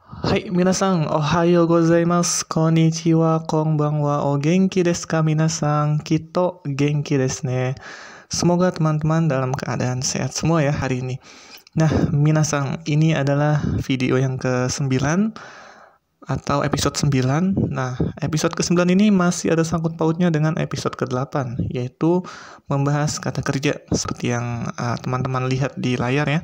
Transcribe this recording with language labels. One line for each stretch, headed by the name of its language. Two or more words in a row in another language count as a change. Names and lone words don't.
Indonesian: Hai,
Japanese: 皆さん、おはようございます、こんにちは、こんばんは、お元気ですか皆さん、きっと元気ですね.
Indonesian: Semoga teman-teman dalam keadaan sehat semua ya hari ini. Nah, minasan, ini adalah video yang ke-9 atau episode 9. Nah, episode ke-9 ini masih ada sangkut pautnya dengan episode ke-8, yaitu membahas kata kerja seperti yang teman-teman lihat di layar ya.